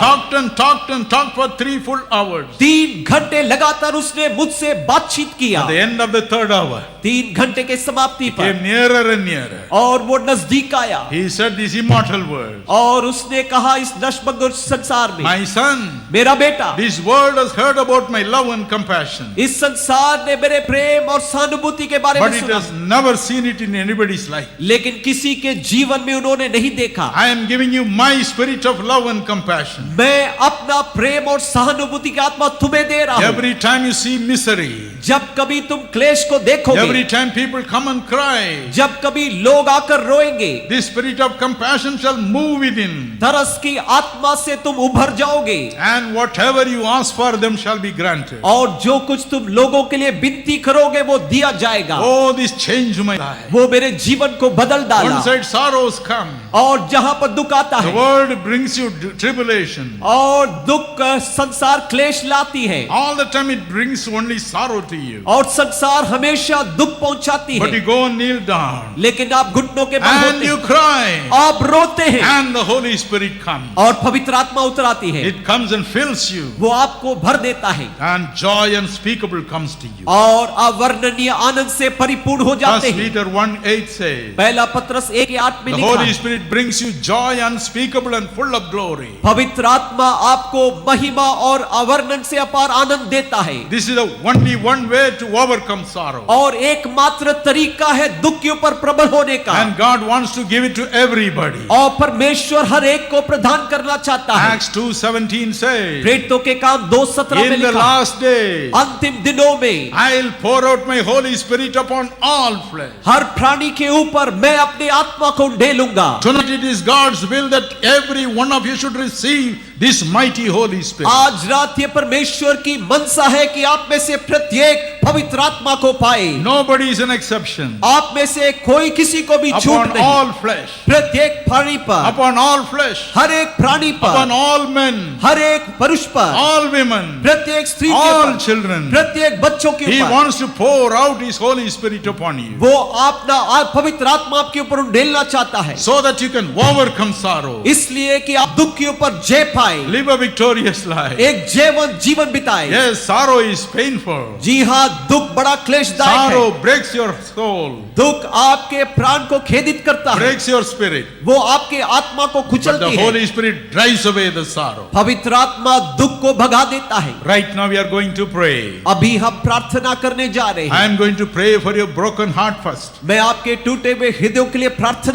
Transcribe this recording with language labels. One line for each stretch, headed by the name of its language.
English: talked and talked and talked for 3 full hours.
Hindi: 3 घंटे लगातार उसने मुझसे बातचीत किया।
English: At the end of the 3rd hour,
Hindi: 3 घंटे के समाप्ति पर
English: came nearer and nearer.
Hindi: और वो नजदीक आया।
English: He said these immortal words.
Hindi: और उसने कहा इस नश्वरगुर संसार में,
English: My son,
Hindi: मेरा बेटा,
English: this world has heard about my love and compassion,
Hindi: इस संसार ने मेरे प्रेम और सहानुभूति के बारे
English: but
Hindi: में
English: it
Hindi: सुना,
English: has never seen it in anybody's life.
Hindi: लेकिन किसी के जीवन में उन्होंने नहीं देखा।
English: I am giving you my spirit of love and compassion.
Hindi: मैं अपना प्रेम और सहानुभूति की आत्मा तुम्हें दे रहा हूं।
English: Every time you see misery,
Hindi: जब कभी तुम क्लेश को देखोगे,
English: every time people come and cry,
Hindi: जब कभी लोग आकर रोएंगे,
English: this spirit of compassion shall move within,
Hindi: तरस की आत्मा से तुम उभर जाओगे,
English: and whatever you ask for them shall be granted.
Hindi: और जो कुछ तुम लोगों के लिए विनती करोगे वो दिया जाएगा।
English: Oh, this changed my life.
Hindi: वो मेरे जीवन को बदल डाला।
English: One side sorrows come,
Hindi: और जहां पर दुख आता
English: the
Hindi: है
English: world brings you tribulation.
Hindi: और दुख संसार क्लेश लाती है,
English: All the time it brings only sorrow to you.
Hindi: और संसार हमेशा दुख पहुंचाती
English: But you
Hindi: है,
English: go and kneel down,
Hindi: लेकिन आप घुटनों के बल
English: and
Hindi: होते
English: you
Hindi: हैं,
English: cry,
Hindi: आप रोते हैं,
English: and the Holy Spirit comes.
Hindi: और पवित्र आत्मा उतर आती है,
English: It comes and fills you,
Hindi: वो आपको भर देता है,
English: and joy unspeakable comes to you.
Hindi: और अवर्णनीय आनंद से परिपूर्ण हो जाते
English: First
Hindi: हैं।
English: Peter 1:8 says,
Hindi: पहला पत्रस 1:8 में
English: the
Hindi: लिखा
English: Holy
Hindi: है,
English: Spirit brings you joy unspeakable and full of glory.
Hindi: पवित्र आत्मा आपको महिमा और अवर्णन से अपार आनंद देता है।
English: This is the only one way to overcome sorrow.
Hindi: और एकमात्र तरीका है दुख के ऊपर प्रबल होने का,
English: And God wants to give it to everybody.
Hindi: और परमेश्वर हर एक को प्रदान करना चाहता है।
English: Acts 2:17 says,
Hindi: प्रेरितों के काम 2:17 में
English: in the
Hindi: लिखा,
English: last day,
Hindi: अंतिम दिनों में
English: I'll pour out my Holy Spirit upon all flesh.
Hindi: हर प्राणी के ऊपर मैं अपनी आत्मा को ढेलूंगा।
English: Tonight it is God's will that every one of you should receive this mighty Holy Spirit.
Hindi: आज रात ये परमेश्वर की मनसा है कि आप में से प्रत्येक पवित्र आत्मा को पाए।
English: Nobody is an exception.
Hindi: आप में से कोई किसी को भी छूट
English: Upon
Hindi: नहीं।
English: all flesh.
Hindi: प्रत्येक प्राणी पर,
English: Upon all flesh.
Hindi: हर एक प्राणी
English: Upon
Hindi: पर,
English: all men.
Hindi: हर एक पुरुष पर,
English: All women.
Hindi: प्रत्येक स्त्री के
English: All
Hindi: पर,
English: children.
Hindi: प्रत्येक बच्चों के
English: He
Hindi: ऊपर
English: wants to pour out His Holy Spirit upon you,
Hindi: वो अपना पवित्र आत्मा आपके ऊपर उंडेलना चाहता है,
English: so that you can overcome sorrow,
Hindi: इसलिए कि आप दुख के ऊपर जय पाए,
English: live a victorious life.
Hindi: एक जीवन बिताए।
English: Yes, sorrow is painful.
Hindi: जी हाँ, दुख बड़ा क्लेशदायक है।
English: Sorrow breaks your soul,
Hindi: दुख आपके प्राण को खेदित करता है,
English: breaks your spirit.
Hindi: वो आपके आत्मा को
English: But the
Hindi: कुचलती है।
English: Holy Spirit drives away the sorrow.
Hindi: पवित्र आत्मा दुख को भगा देता है।
English: Right now we are going to pray.
Hindi: अभी हम प्रार्थना करने जा रहे
English: I
Hindi: हैं।
English: am going to pray for your broken heart first.
Hindi: मैं आपके टूटे हुए हृदयों के लिए प्रार्थना